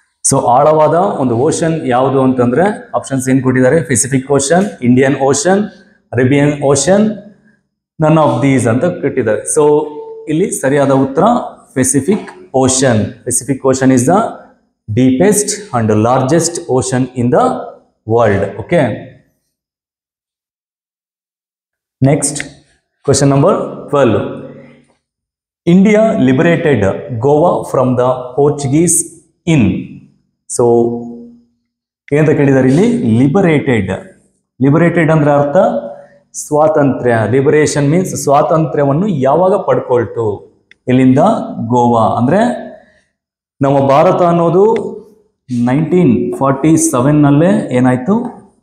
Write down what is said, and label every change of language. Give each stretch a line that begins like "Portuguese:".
Kannada: So ಆಳವಾದ ಒಂದು ocean ಯಾವುದು ಅಂತಂದ್ರೆ ಆಪ್ಷನ್ಸ್ ಏನ್ ಕೊಟ್ಟಿದ್ದಾರೆ?
English: Pacific Ocean, Indian Ocean, Arabian Ocean, none of these
Kannada: ಅಂತ ಕೊಟ್ಟಿದ್ದಾರೆ. ಸೊ ಇಲ್ಲಿ ಸರಿಯಾದ ಉತ್ತರ Pacific ocean.
English: Pacific Ocean is the deepest and largest ocean in the world. Okay. Next, question number 12. India liberated Goa from the Portuguese in.
Kannada: So, ಏನಂತ ಕೇಳಿದ್ದಾರೆ ಇಲ್ಲಿ? Liberated. Liberated ಅಂದ್ರೆ ಅರ್ಥ ಸ್ವಾತಂತ್ರ್ಯ. ಲಿಬರೇಷನ್ ಮೀನ್ಸ್ ಸ್ವಾತಂತ್ರ್ಯವನ್ನು ಯಾವಾಗ ಪಡ್ಕೊಳ್ತು? ಇಲ್ಲಿಂದ ಗೋವಾ ಅಂದ್ರೆ ನಮ್ಮ ಭಾರತ ಅನ್ನೋದು 1947ನಲ್ಲೇ ಏನಾಯ್ತು?